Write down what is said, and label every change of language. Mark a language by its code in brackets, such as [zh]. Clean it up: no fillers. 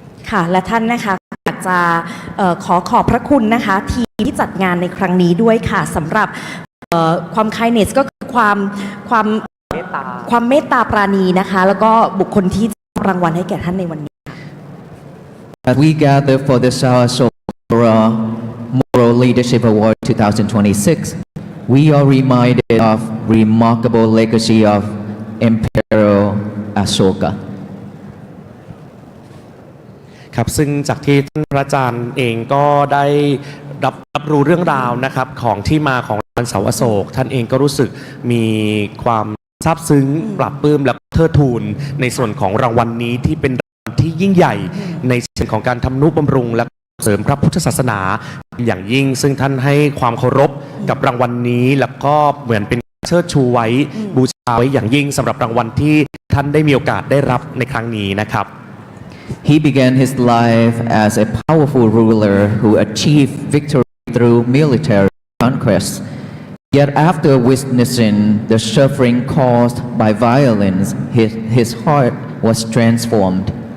[th] ค่ะและท่านนะคะอยากจะขอบพระคุณนะคะทีมที่จัดงานในครั้งนี้ด้วยค่ะสำหรับความ kindness ก็คือความเมตตาปราณีนะคะแล้วก็บุคคลที่จะรางวัลให้แก่ท่านในวันนี้ [en] As we gather for the Sarasota Moral Leadership Award 2026, we are reminded of remarkable legacy of Emperor Ashoka. [th] ครับซึ่งจากที่ท่านอาจารย์เองก็ได้รับรู้เรื่องราวนะครับของที่มาของวันเสาร์อโศกท่านเองก็รู้สึกมีความซาบซึ้งปลาบปลื้มและเทิดทูนในส่วนของรางวัลนี้ที่เป็นรางวัลที่ยิ่งใหญ่ในส่วนของการทำนุบำรุงและเสริมพระพุทธศาสนาอย่างยิ่งซึ่งท่านให้ความเคารพกับรางวัลนี้แล้วก็เหมือนเป็นเชิดชูไว้บูชาไว้อย่างยิ่งสำหรับรางวัลที่ท่านได้มีโอกาสได้รับในครั้งนี้นะครับ [en] He began his life as a powerful ruler who achieved victory through military conquest. Yet after witnessing the suffering caused by violence, his heart was transformed.